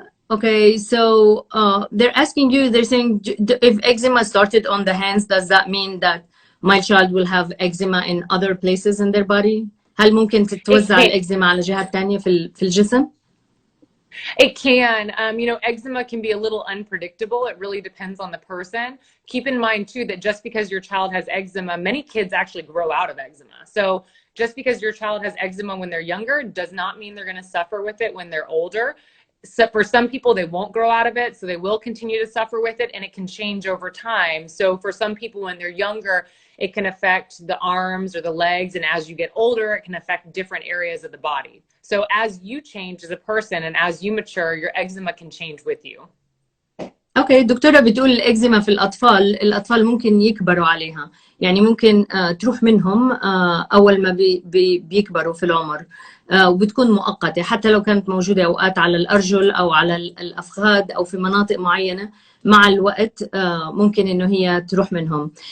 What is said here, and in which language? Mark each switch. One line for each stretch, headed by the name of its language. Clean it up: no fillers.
English: Okay, so they're asking you, they're saying, if eczema started on the hands, does that mean that my child will have eczema in other places in their body?
Arabic: هل ممكن تتوزع الإكزيما على جهات تانية في الجسم?
English: It can. You know, eczema can be a little unpredictable. It really depends on the person. Keep in mind, too, that just because your child has eczema, many kids actually grow out of eczema. So just because your child has eczema when they're younger does not mean they're going to suffer with it when they're older. So for some people, they won't grow out of it, so they will continue to suffer with it, and it can change over time. So for some people, when they're younger, it can affect the arms or the legs, and as you get older, it can affect different areas of the body. So as you change as a person and as you mature, your eczema can change with you.
Arabic: اوكي دكتورة بتقول الإكزيما في الأطفال ممكن يكبروا عليها، يعني ممكن تروح منهم أول ما بيكبروا في العمر، وبتكون مؤقتة حتى لو كانت موجودة أوقات على الأرجل أو على الأفخاذ أو في مناطق معينة، مع الوقت ممكن إنه هي تروح منهم.